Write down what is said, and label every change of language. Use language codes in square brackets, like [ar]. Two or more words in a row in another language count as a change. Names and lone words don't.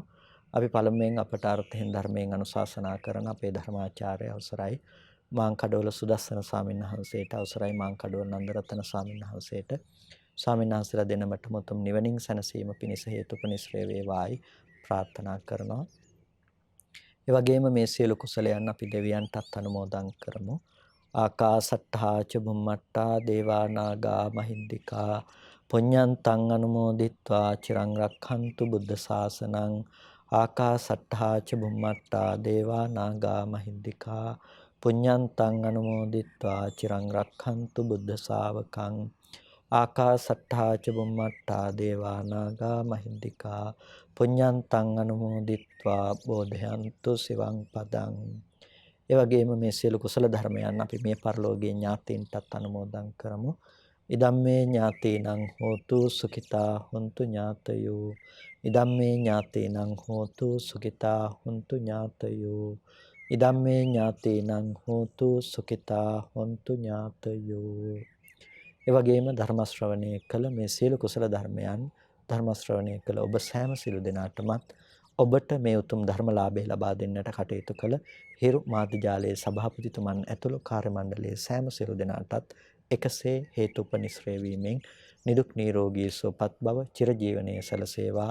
[si] අපි පළමුවෙන් අපට අර්ථයෙන් ධර්මයෙන් අනුශාසනා කරන අපේ ධර්මාචාර්ය අවසරයි මාංකඩවල සුදස්සන ස්වාමීන් වහන්සේට, අවසරයි මාංකඩවල නන්දරතන ස්වාමීන් වහන්සේට, ස්වාමීන් වහන්සේලා දෙනමට මුතුම් නිවනින් සැනසීම පිණිස හේතුපනිශ්‍රේ වේවායි ප්‍රාර්ථනා කරනවා. ඒ වගේම මේ සියලු කුසලයන් අපි දෙවියන්ටත් අනුමෝදන් කරමු. [pi] ආකාසට්ඨා ච බුම්මට්ඨා දේවා නාග මහින්దికා පුඤ්ඤන්තං අනුමෝදිත්වා චිරං රක්ඛන්තු බුද්ධ ශාසනං. ආකාසට්ඨා ච බුම්මට්ඨා දේවා නාග මහින්దికා පුඤ්ඤන්තං අනුමෝදිත්වා චිරං රක්ඛන්තු බුද්ධ ශාවකං. ආකාසට්ඨා ච බුම්මට්ඨා දේවා නාග මහින්దికා පුඤ්ඤන්තං අනුමෝදිත්වා බෝධයන්තු සිවං පදං. [si] ඒ වගේම මේ සියලු කුසල ධර්මයන් අපි මේ පරලෝකීය ඥාතීන්ටත් අනුමෝදන් කරමු. [pi] ඉදම්මේ ඥාතීනං හෝතු සුඛිතා හොන්තු ඥාතයෝ. ඉදම්මේ ඥාතීනං හෝතු සුඛිතා හොන්තු ඥාතයෝ. ඉදම්මේ ඥාතීනං හෝතු සුඛිතා හොන්තු ඥාතයෝ. [si] ඒ වගේම ධර්ම ශ්‍රවණය කළ මේ සියලු කුසල ධර්මයන් ධර්ම ශ්‍රවණය කළ ඔබ සෑම සිළු දෙනාටමත් ඔබට මේ උතුම් ධර්මලාභය ලබා දෙන්නට කටයුතු කළ හිරු මාධ්‍යාලයේ සභාපතිතුමන් ඇතුළු කාර්ය මණ්ඩලයේ සෑම සිළු දෙනාටත් එකසේ හේතුපනිශ්‍රේ වීමෙන් නිදුක් නිරෝගී සුවපත් බව චිරජීවනයේ සැලසේවා.